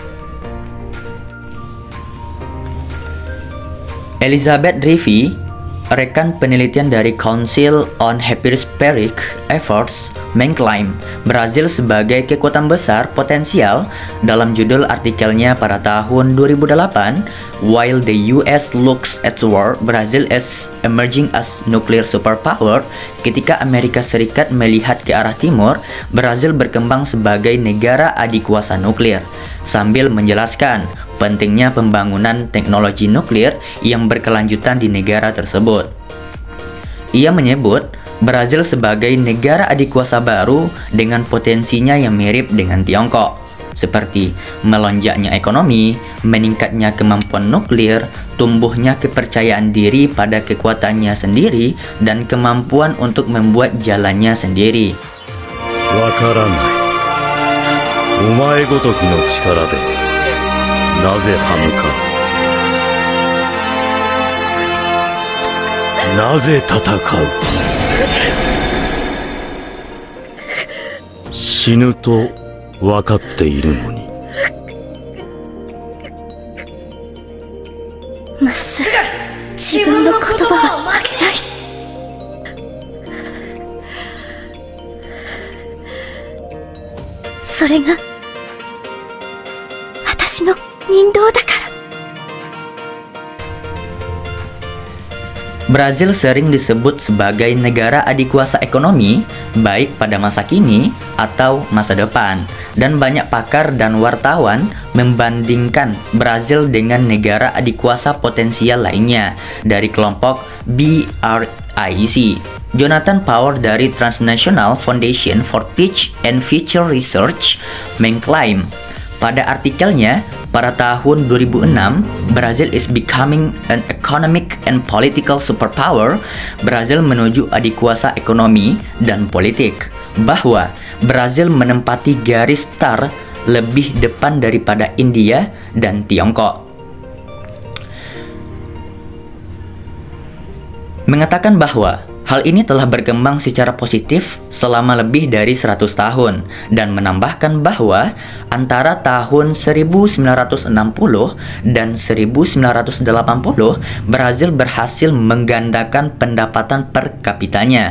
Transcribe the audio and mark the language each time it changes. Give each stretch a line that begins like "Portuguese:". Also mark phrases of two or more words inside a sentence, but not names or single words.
Indonesian: Elizabeth Rivi, rekan penelitian dari Council on Hemispheric Efforts, mengklaim Brazil sebagai kekuatan besar potensial dalam judul artikelnya pada tahun 2008,
English: "While the US looks at war, Brazil is emerging as nuclear superpower."
Indonesian: Ketika Amerika Serikat melihat ke arah timur, Brazil berkembang sebagai negara adikuasa nuklir, sambil menjelaskan pentingnya pembangunan teknologi nuklir yang berkelanjutan di negara tersebut. Ia menyebut Brazil sebagai negara adikuasa baru dengan potensinya yang mirip dengan Tiongkok, seperti melonjaknya ekonomi, meningkatnya kemampuan nuklir, tumbuhnya kepercayaan diri pada kekuatannya sendiri, dan kemampuan untuk membuat jalannya sendiri.
Japanese: わからない。お前ごときの力でなぜ歯向かう。なぜ戦う。死ぬと分かっているのに。まっすぐ自分の言葉は曲げない。それが私の人道だから。
Indonesian: Brazil sering disebut sebagai negara adikuasa ekonomi, baik pada masa kini atau masa depan. Dan banyak pakar dan wartawan membandingkan Brazil dengan negara adikuasa potensial lainnya dari kelompok BRIC. Jonathan Power dari Transnational Foundation for Peace and Future Research mengklaim pada artikelnya, pada tahun 2006,
English: Brazil is becoming an economic and political superpower.
Indonesian: Brazil menuju adikuasa ekonomi dan politik, bahwa Brazil menempati garis start lebih depan daripada India dan Tiongkok. Mengatakan bahwa hal ini telah berkembang secara positif selama lebih dari 100 tahun dan menambahkan bahwa antara tahun 1960 dan 1980 Brazil berhasil menggandakan pendapatan per kapitanya.